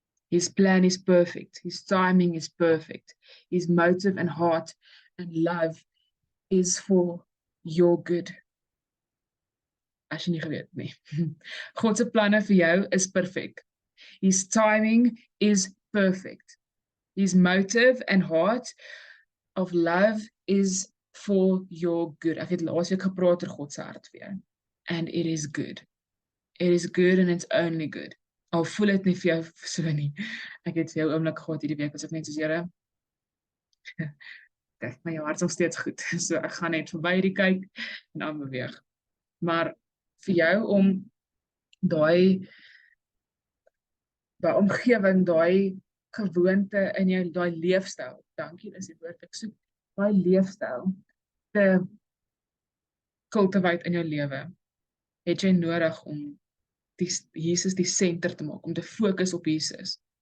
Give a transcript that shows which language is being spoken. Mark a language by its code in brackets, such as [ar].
[en] His plan is perfect. His timing is perfect. His motive and heart and love is for your good. [af] As jy nie geweet nie. God se planne vir jou is perfek. [en] His timing is perfect. His motive and heart of love is for your good. [af] Ek het laasweek gepraat oor God se hart vir jou. [en] And it is good. It is good and it's only good. [af] Al voel dit nie vir jou so nie. Ek het vir jou oomblik gehad hierdie week, was ek net soos, Here, my hart is nog steeds goed. So ek gaan net verby hierdie kyk en aan beweeg. Maar vir jou om daai omgewing, daai gewoonte in jou, daai leefstyl, dankie, dis die woord ek soek, daai leefstyl te cultivate in jou lewe, het jy nodig om Jesus die center te maak, om te fokus op Jesus.